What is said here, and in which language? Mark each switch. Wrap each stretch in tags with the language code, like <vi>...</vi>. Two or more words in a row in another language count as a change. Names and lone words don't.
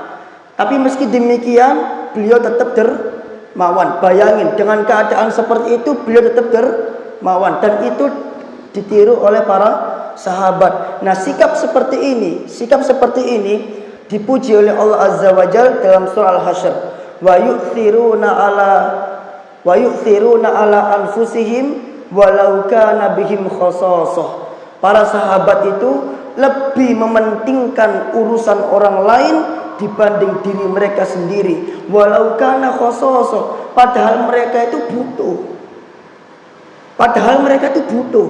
<id>Tapi meski demikian, beliau tetap dermawan. Bayangin, dengan keadaan seperti itu beliau tetap dermawan, dan itu ditiru oleh para sahabat. Nah, sikap seperti ini dipuji oleh Allah</id> <ar>Azza wa Jalla</ar> <id>dalam surah Al-Hasyr.</id> <ar>ويؤثرون على أنفسهم ولو كان بهم خصاصة.</ar> <id>Para sahabat itu lebih mementingkan urusan orang lain dibanding diri mereka sendiri.</id> <ar>ولو كان خصاصة,</ar> <id>padahal mereka itu butuh.</id>